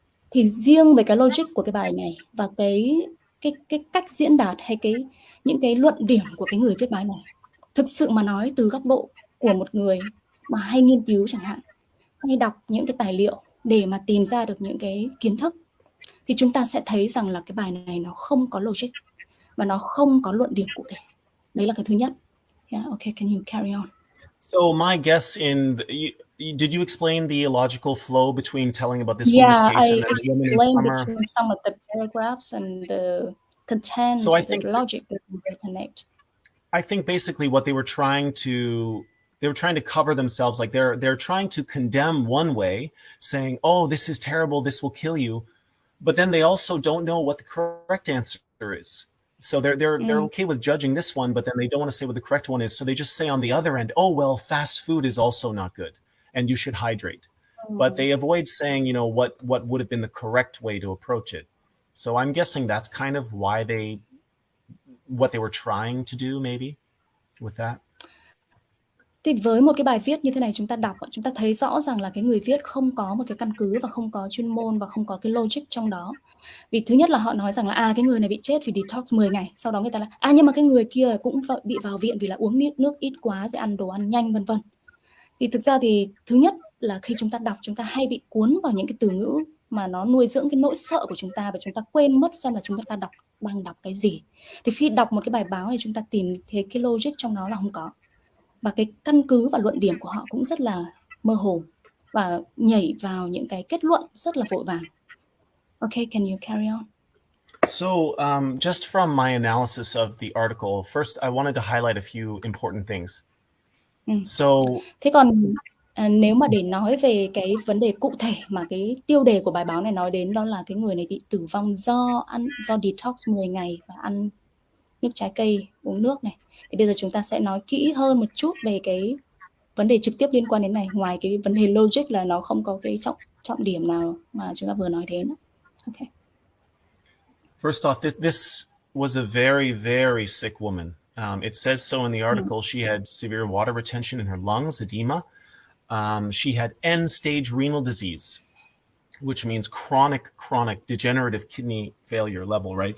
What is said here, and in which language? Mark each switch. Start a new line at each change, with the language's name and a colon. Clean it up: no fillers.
Vietnamese: Thì riêng về cái logic của cái bài này và cái cách diễn đạt hay những cái luận điểm của cái người viết bài này, thực sự mà nói từ góc độ của một người mà hay nghiên cứu chẳng hạn, hay đọc những cái tài liệu để mà tìm ra được những cái kiến thức, thì chúng ta sẽ thấy rằng là cái bài này nó không có logic và nó không có luận điểm cụ thể. Đấy là cái thứ nhất.
English: Yeah, okay, can you carry on? So my guess did you explain the illogical flow between telling about this woman's case and then the woman in summer? Between some of the paragraphs and the content, so I think the logic doesn't connect. I think basically what they were trying to cover themselves, like they're trying to condemn one way, saying, "Oh, this is terrible, this will kill you," but then they also don't know what the correct answer is. So they're okay with judging this one, but then they don't want to say what the correct one is. So they just say on the other end, "Oh, well, fast food is also not good, and you should hydrate." But they avoid saying, you know, what would have been the correct way to approach it. So I'm guessing that's kind of why what they were trying to do, maybe, with that.
Vietnamese: Thì với một cái bài viết như thế này chúng ta đọc, chúng ta thấy rõ ràng là cái người viết không có một cái căn cứ và không có chuyên môn và không có cái logic trong đó. Vì thứ nhất là họ nói rằng là cái người này bị chết vì detox 10 ngày, sau đó người ta là nhưng mà cái người kia cũng bị vào viện vì là uống nước ít quá rồi ăn đồ ăn nhanh vân vân. Thì thực ra thì thứ nhất là khi chúng ta đọc chúng ta hay bị cuốn vào những cái từ ngữ mà nó nuôi dưỡng cái nỗi sợ của chúng ta và chúng ta quên mất xem là chúng ta đang đọc cái gì. Thì khi đọc một cái bài báo này chúng ta tìm thấy cái logic trong nó là không có. Và cái căn cứ và luận điểm của họ cũng rất là mơ hồ và nhảy vào những cái kết luận rất là vội vàng.
English: Okay, can you carry on? So, just from my analysis of the article, first I wanted to highlight a few important things. So,
Vietnamese: thế còn nếu mà để nói về cái vấn đề cụ thể mà cái tiêu đề của bài báo này nói đến, đó là cái người này bị tử vong do detox 10 ngày và ăn nước trái cây, uống nước này. Thì bây giờ chúng ta sẽ nói kỹ hơn một chút về cái vấn đề trực tiếp liên quan đến này, ngoài cái vấn đề logic là nó không có cái trọng điểm nào mà chúng ta vừa nói đến.
English: Okay. First off, this was a very, very sick woman. It says so in the article. She had severe water retention in her lungs, edema. She had end-stage renal disease, which means chronic degenerative kidney failure level, right?